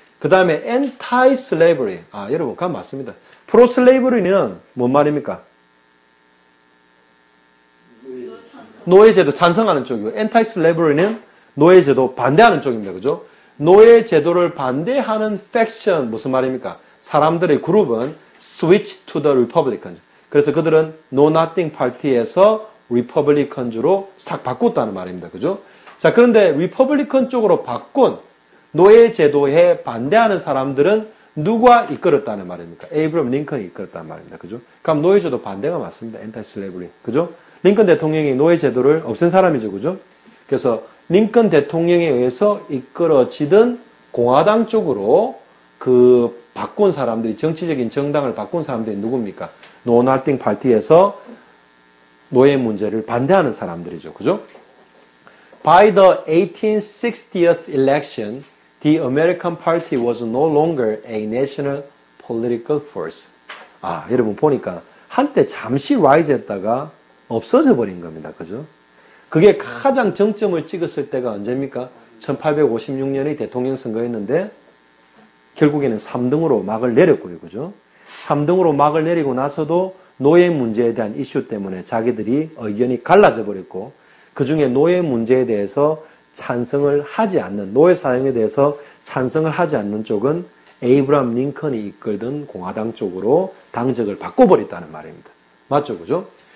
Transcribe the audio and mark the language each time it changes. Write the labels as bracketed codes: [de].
[ko] 그 다음에 anti-slavery. 여러분, 그건 맞습니다. pro-slavery는 뭔 말입니까? 노예제도 찬성하는 쪽이고, anti-slavery는 노예제도 반대하는 쪽입니다. 그죠? 노예제도를 반대하는 faction, 무슨 말입니까? 사람들의 그룹은 [en] switch to the Republicans. [ko] 그래서 그들은 No Nothing Party에서 Republicans로 싹 바꿨다는 말입니다. 그죠? 자, 그런데 Republican 쪽으로 바꾼 노예 제도에 반대하는 사람들은 누가 이끌었다는 말입니까? 에이브럼 링컨이 이끌었다는 말입니다. 그죠? 그럼 노예 제도 반대가 맞습니다. 엔타이슬레이브리. 그죠? 링컨 대통령이 노예 제도를 없앤 사람이죠. 그죠? 그래서 링컨 대통령에 의해서 이끌어지던 공화당 쪽으로 바꾼 사람들이 정치적인 정당을 바꾼 사람들이 누굽니까? No Nothing Party에서 노예 문제를 반대하는 사람들이죠. 그죠? [en] By the 1860th election, the American Party was no longer a national political force. [ko] 여러분 보니까 한때 잠시 rise 했다가 없어져 버린 겁니다. 그죠? 그게 가장 정점을 찍었을 때가 언제입니까? 1856년의 대통령 선거였는데 결국에는 3등으로 막을 내렸고요. 그죠? 3등으로 막을 내리고 나서도 노예 문제에 대한 이슈 때문에 자기들이 의견이 갈라져 버렸고 그 중에 노예 문제에 대해서 찬성을 하지 않는, 노예 사용에 대해서 찬성을 하지 않는 쪽은 에이브람 링컨이 이끌던 공화당 쪽으로 당적을 바꿔버렸다는 말입니다. 맞죠? 그죠?